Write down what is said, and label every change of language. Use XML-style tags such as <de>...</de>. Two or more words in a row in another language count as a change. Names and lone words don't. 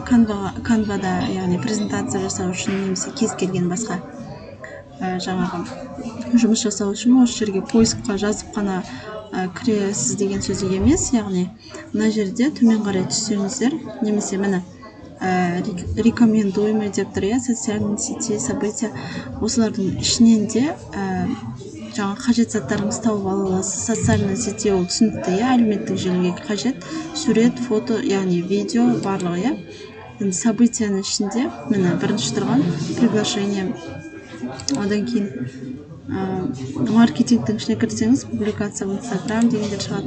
<kk>Canva-да, яғни презентация жасау үшін немесе кез келген басқа жаңағы жұмыс жасау үшін осы жерге поискқа жазып қана кіресіз деген сөз емес. Яғни мына жерде төмен қарай түссеңіздер, немесе міне рекомендуемый деп тұр,</kk> <ru>социальные сети, события,</ru> <kk>осылардың ішінен де жаңа қажет заттарыңызды тауып ала аласыз.</kk> <ru>Социальные сети</ru> <kk>ол түсінікті, әлеуметтік желіге қажет сурет, фото, яғни видео барлығы. Енді событияның ішінде міне бірінші тұрған приглашение, одан кейін маркетингтің ішіне кірсеңіз,</kk> <ru>публикация в Instagram</ru> <kk>дегендер шығады.</kk>